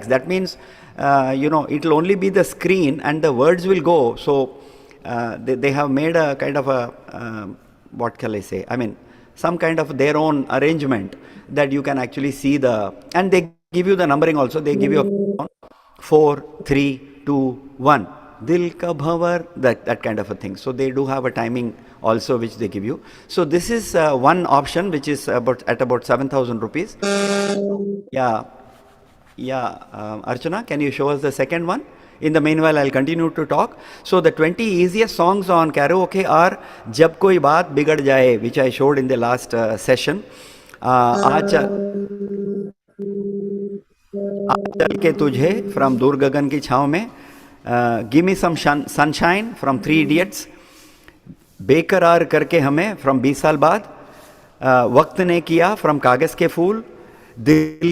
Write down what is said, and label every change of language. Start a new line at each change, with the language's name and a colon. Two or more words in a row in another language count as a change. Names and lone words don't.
English: That means, it will only be the screen and the words will go. So they have made a kind of a, what can I say? Some kind of their own arrangement that you can actually see and they give you the numbering also. They give you 4, 3, 2, 1. Dil ka bhavar, that kind of a thing. So they do have a timing also which they give you. So this is one option which is at about 7,000 rupees. Yeah. Archana, can you show us the second one? In the meanwhile, I'll continue to talk. So the 20 easiest songs on karaoke are Jab Koi Baat Bigad Jaye, which I showed in the last session. चल के तुझे फ्रॉम दूर गगन की छाँव में, गिव मी सम सनशाइन फ्रॉम 3 इडियट्स, बेकरार करके हमें फ्रॉम 20 साल बाद, वक्त ने किया फ्रॉम कागज़ के फूल, दिल